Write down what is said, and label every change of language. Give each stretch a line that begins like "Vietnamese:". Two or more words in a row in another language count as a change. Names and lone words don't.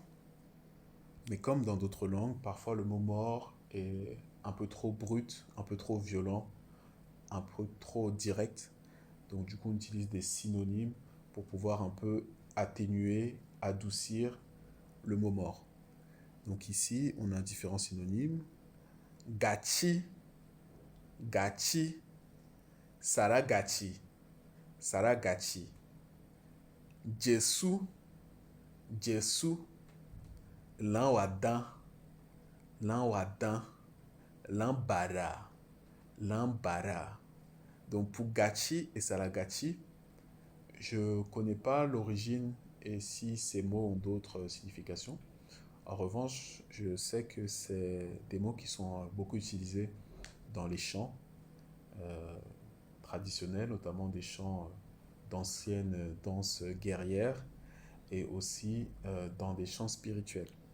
French: Mais comme dans d'autres langues, parfois le mot mort est un peu trop brut, un peu trop violent, un peu trop direct. Donc du coup, on utilise des synonymes pour pouvoir un peu atténuer, adoucir le mot mort. Donc ici, on a différents synonymes. Gachi, gachi, saragachi, saragachi. Jesu, jesu, lanwadan, lanwadan, lambara, lambara. Donc pour gachi et saragachi, je ne connais pas l'origine et si ces mots ont d'autres significations. En revanche, je sais que c'est des mots qui sont beaucoup utilisés dans les chants traditionnels, notamment des chants d'anciennes danses guerrières et aussi dans des chants spirituels.